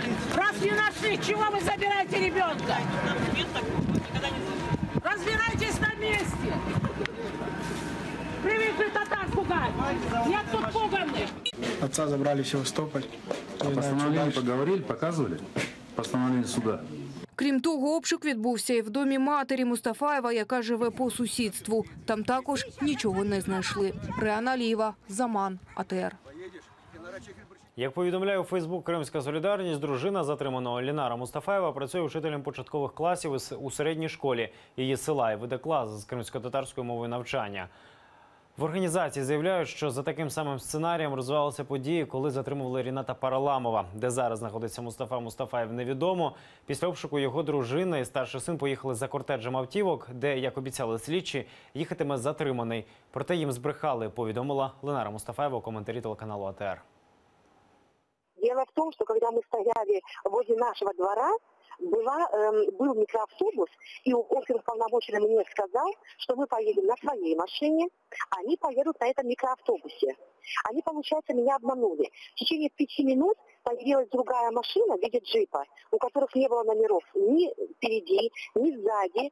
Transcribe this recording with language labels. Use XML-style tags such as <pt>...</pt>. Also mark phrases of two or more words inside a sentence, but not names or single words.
<ru>Раз не нашли, чего вы забираете ребенка? Разбирайтесь на месте. Привыкли татар пугать. Я тут пуганный. Отца забрали в Севастополь. Постановление поговорили, показывали? Постановление суда.</ru> <uk>Крім того, обшук відбувся і в домі матері Мустафаєва, яка живе по сусідству. Там також нічого не знайшли. Реана Алієва, «Заман», АТР. Як повідомляє у Фейсбук «Кримська солідарність», дружина затриманого Лінара Мустафаєва працює вчителем початкових класів у середній школі її села і веде клас з кримсько-татарською мовою навчання. В організації заявляють, що за таким самим сценарієм розвивалися події, коли затримували Ріната Параламова. Де зараз знаходиться Мустафа Мустафаєв, невідомо. Після обшуку його дружина і старший син поїхали за кортеджем автівок, де, як обіцяли слідчі, їхатиме затриманий. Проте їм збрехали, повідомила Лінара Мустафаєва у коментарі телеканалу АТР.</uk> <ru>Дело в том, что когда мы стояли возле нашего двора, был микроавтобус, и оперуполномоченный мне сказал, что мы поедем на своей машине, они поедут на этом микроавтобусе. Они, получается, меня обманули. В течение 5 минут появилась другая машина в виде джипа, у которых не было номеров ни впереди, ни сзади.</ru>